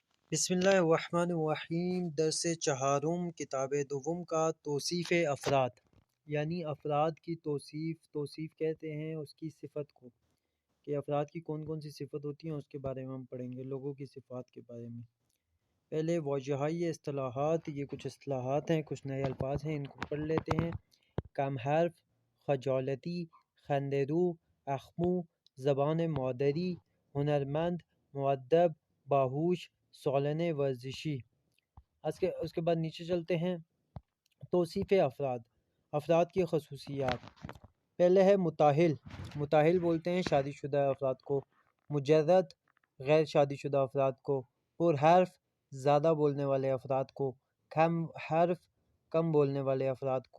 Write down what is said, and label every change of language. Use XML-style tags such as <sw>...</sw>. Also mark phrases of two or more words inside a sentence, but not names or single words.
<ur>بسم اللہ الرحمن الرحیم۔</ur> <fa>درس چہارم کتاب دوم</fa> <ur>کا</ur> <fa>توصیف افراد،</fa> <ur>یعنی افراد کی توصیف کہتے ہیں اس کی صفت کو، کہ افراد کی کون کون سی صفت ہوتی ہیں اس کے بارے میں ہم پڑھیں گے، لوگوں کی صفات کے بارے میں۔ پہلے</ur> <fa>واجہائی اصطلاحات،</fa> <ur>یہ کچھ اصطلاحات ہیں، کچھ نئے الفاظ ہیں، ان کو پڑھ لیتے ہیں۔</ur> <fa>کم حرف، خجالتی، خندرو، اخمو، زبان مادری، ہنرمند، مؤدب، باہوش، سالن ورزشی۔</fa> <ur>اس کے بعد نیچے چلتے ہیں۔</ur> <fa>توصیف افراد</fa> <ur>کی خصوصیات۔ پہلے ہے متاہل۔ متاہل بولتے ہیں شادی شدہ افراد کو۔ مجرد، غیر شادی شدہ افراد کو۔</ur> <fa>پر حرف،</fa> <ur>زیادہ بولنے والے افراد کو۔</ur> <fa>کم حرف،</fa> <ur>کم بولنے والے افراد کو۔</ur>